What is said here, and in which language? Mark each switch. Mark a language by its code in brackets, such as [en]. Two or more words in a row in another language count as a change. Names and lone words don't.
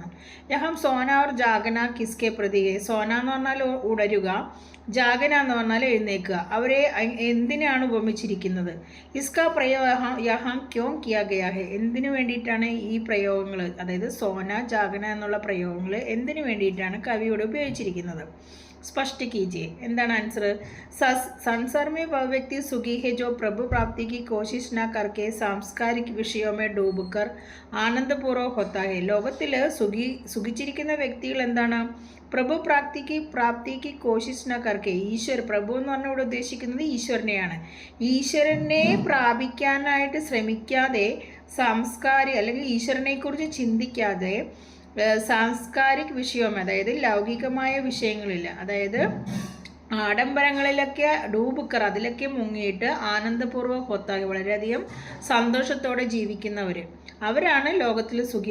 [hi] यहाँ सोना और जागना किसके प्रति, [ml] സോന എന്ന് പറഞ്ഞാൽ ഉണരുക, ജാഗന എന്ന് പറഞ്ഞാൽ എഴുന്നേൽക്കുക, അവരെ എന്തിനാണ് ഉപമിച്ചിരിക്കുന്നത്? [hi] इसका प्रयोग यहाँ क्यों किया गया है, [ml] എന്തിനു വേണ്ടിയിട്ടാണ് ഈ പ്രയോഗങ്ങൾ, അതായത് സോന ജാഗന എന്നുള്ള പ്രയോഗങ്ങൾ എന്തിനു വേണ്ടിയിട്ടാണ് കവിയോട് ഉപയോഗിച്ചിരിക്കുന്നത്? [hi] स्पष्ट कीजिए. [ml] എന്താണ് ആൻസർ? [hi] संसार में वह व्यक्ति सुखी है जो प्रभु प्राप्ति की कोशिश न करके सांस्कारिक विषयों में डूबकर ആനന്ദപൂർവ്വം होता है. [ml] ലോകത്തിൽ സുഖിച്ചിരിക്കുന്ന വ്യക്തികൾ എന്താണ്? പ്രഭു പ്രാപ്തിക്ക് [hi] कोशिश न करके, [ml] പ്രഭു എന്ന് പറഞ്ഞാൽ ഇവിടെ ഉദ്ദേശിക്കുന്നത് ഈശ്വരനെയാണ്. ഈശ്വരനെ പ്രാപിക്കാനായിട്ട് ശ്രമിക്കാതെ, അല്ലെങ്കിൽ ഈശ്വരനെക്കുറിച്ച് ചിന്തിക്കാതെ സാംസ്കാരിക വിഷയം, അതായത് ലൗകികമായ വിഷയങ്ങളില്ല, അതായത് ആഡംബരങ്ങളിലൊക്കെ ഡൂബുക്കർ, അതിലൊക്കെ മുങ്ങിയിട്ട് ആനന്ദപൂർവ്വം ഹൊത്തായി, വളരെയധികം സന്തോഷത്തോടെ ജീവിക്കുന്നവർ, അവരാണ് ലോകത്തിൽ സുഖി.